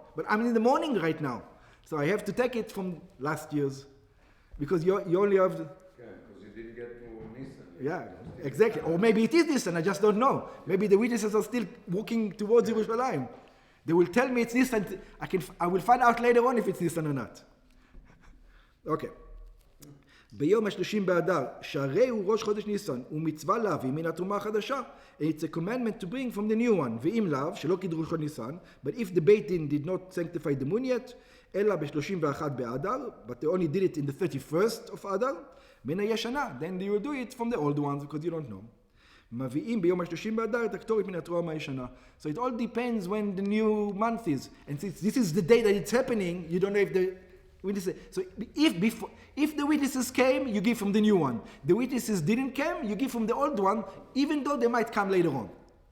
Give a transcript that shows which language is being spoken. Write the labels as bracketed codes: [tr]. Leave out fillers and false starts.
[en] But I'm in the morning right now. So I have to take it from last year's. Because you only have... Yeah, because you didn't get to Nisan. Yeah, exactly. Or maybe it is Nisan, I just don't know. Maybe the witnesses are still walking towards Yerushalayim. They will tell me it's Nisan. I will find out later on if it's Nisan or not. Okay. [he] ביום ה-30 באדר, שהרי הוא ראש חודש ניסן, ומצווה להביא מן התרומה החדשה. [en] It's a commandment to bring from the new one. [he] ואם לאו, שלא קידרו ראש ניסן, [en] but if the beit din did not sanctify the moon yet, [he] אלא ב-31 באדר, [en] but they only did it in the 31st of אדר, [he] מן הישנה, [en] then you will do it from the old ones, because you don't know. [he] מביאים ביום ה-30 באדר את הקטורת מן התרומה הישנה. [en] So it all depends when the new month is. And since this is the day that it's happening, you don't know if the Witnesses. So if the witnesses came, you give from the new one. The witnesses didn't come, you give from the old one, even though they might come later on.